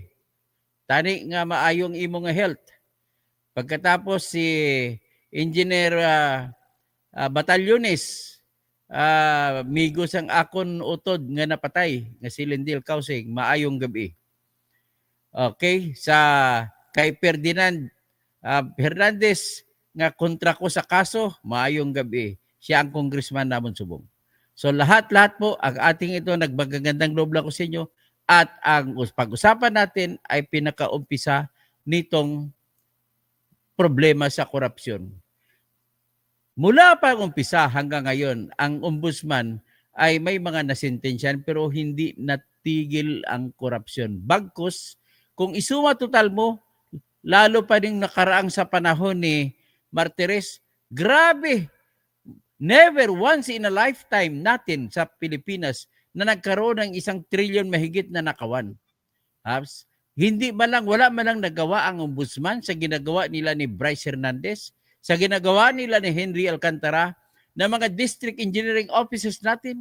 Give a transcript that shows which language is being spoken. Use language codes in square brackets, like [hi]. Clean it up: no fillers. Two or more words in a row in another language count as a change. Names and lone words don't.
[hil] Tani nga maayong imong health. Pagkatapos si Engineer Batalyones, migos ang akon utod nga napatay, nga si Lindil Kausing, maayong gabi. Okay, kay Ferdinand Hernandez, nga kontra ko sa kaso, maayong gabi. Siya ang congressman namon subong. [tl] So lahat-lahat po, ang ating ito, nagbagagandang loob lang ko sa inyo, at ang pag-usapan natin ay pinakaumpisa nitong problema sa korupsyon. Mula pa umpisa hanggang ngayon, ang ombudsman ay may mga nasentensyan pero hindi natigil ang korupsyon. Bagkus, kung isuma total mo, lalo pa rin nakaraang sa panahon ni Martires, grabe! [en] Never once in a lifetime [tl] natin sa Pilipinas na nagkaroon ng 1 trilyon mahigit na nakawan. Hindi wala man lang nagawa ang ombudsman sa ginagawa nila ni Bryce Hernandez, sa ginagawa nila ni Henry Alcantara, na mga [en] district engineering offices [tl] natin.